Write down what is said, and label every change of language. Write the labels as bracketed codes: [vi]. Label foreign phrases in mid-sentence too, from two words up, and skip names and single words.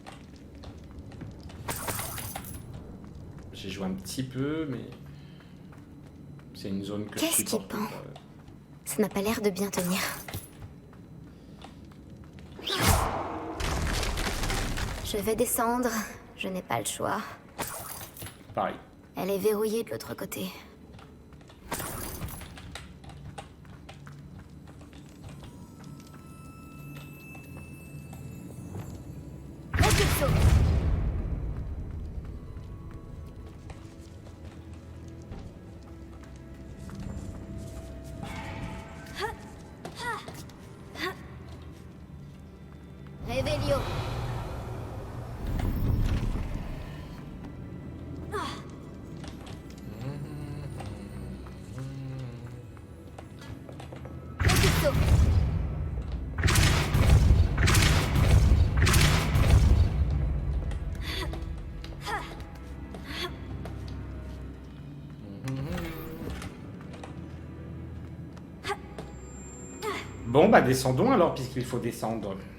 [fr] J'ai joué un petit peu mais c'est une zone que je Qu'est-ce qui supporte pend? pas. Ça n'a pas l'air de bien tenir. Je vais descendre. Je n'ai pas le choix. Pareil. Elle est verrouillée de l'autre côté. Repulso. Revelio. Repulso. Bon bah descendons alors puisqu'il faut descendre.